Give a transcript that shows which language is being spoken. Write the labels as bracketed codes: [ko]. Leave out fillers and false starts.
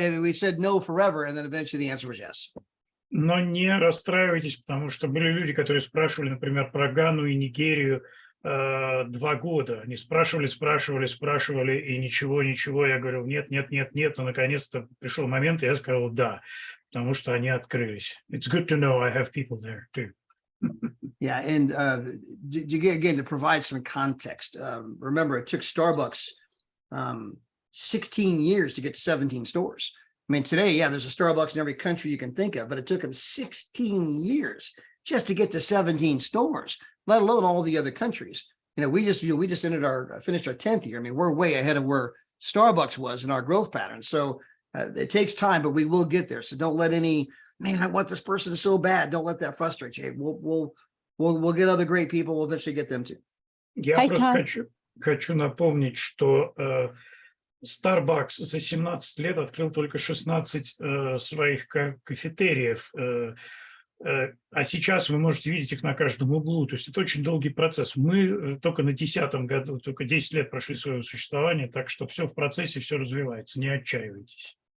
[en] I mean, we said no forever, and then eventually the answer was yes. [ru] Но не расстраивайтесь, потому что были люди, которые спрашивали, например, про Гану и Нигерию 2 года. Они спрашивали, и ничего. Я говорил, нет. Но наконец-то пришел момент, и я сказал да, потому что они открылись. [en] It's good to know I have people there too. Yeah, and again, to provide some context, remember, it took Starbucks 16 years to get to 17 stores. I mean, today, yeah, there's a Starbucks in every country you can think of, but it took them 16 years just to get to 17 stores, let alone all the other countries. You know, we just finished our 10th year. I mean, we're way ahead of where Starbucks was in our growth pattern. So it takes time, but we will get there. So don't let man, I want this person so bad. Don't let that frustrate you. We'll get other great people. We'll eventually get them too. [ru] Я просто хочу напомнить, что Starbucks за 17 лет открыл только 16 своих кафетериев, а сейчас вы можете видеть их на каждом углу. То есть это очень долгий процесс. Мы только на 10-м году, только 10 лет прошли своего существования, так что все в процессе, все развивается. Не отчаивайтесь.